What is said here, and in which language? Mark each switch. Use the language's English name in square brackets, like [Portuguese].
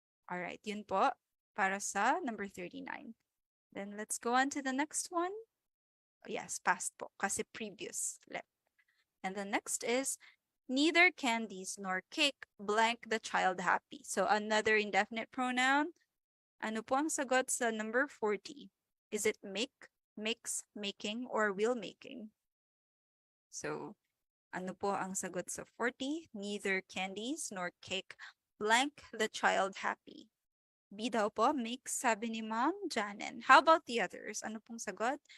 [English] Alright, [Filipino] yun po para sa [English] number 39. Then, let's go on to the next one. Yes, past [Filipino] po, kasi [English] previous. And the next is, neither candies nor cake blank the child happy. So, another indefinite pronoun. [Filipino] Ano po ang sagot sa number 40? [English] Is it make, mix, making, or will making? So, [Filipino] ano po ang sagot sa [English] 40? Neither candies nor cake blank the child happy. [Filipino] B daw po, mix, sabi ni Ma'am Janen. [English] How about the others? [Filipino] Ano pong sagot?